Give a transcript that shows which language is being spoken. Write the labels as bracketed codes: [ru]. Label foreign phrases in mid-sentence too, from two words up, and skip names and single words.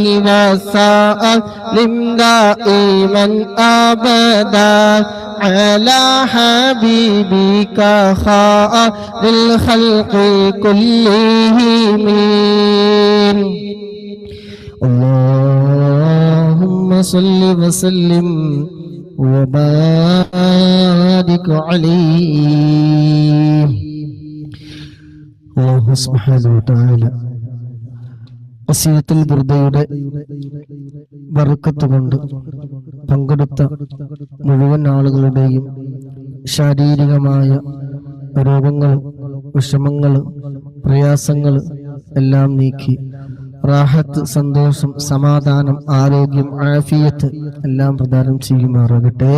[ar] وسلم دائما أبدا على حبيبك خير الخلق كلهم اللهم صل وسلم وبارك عليه. الله سبحانه وتعالى [ml] ഖസീദത്തുൽ ബുർദയുടെ ബർക്കത്ത് കൊണ്ട് പങ്കെടുത്ത മുഴുവൻ ആളുകളുടെയും ശാരീരികമായ രോഗങ്ങൾ, വിഷമങ്ങൾ, പ്രയാസങ്ങൾ എല്ലാം നീക്കി റാഹത്ത്, സന്തോഷം, സമാധാനം, ആരോഗ്യം, ആഫിയത്ത് എല്ലാം പ്രദാനം ചെയ്യുമാറാകട്ടെ.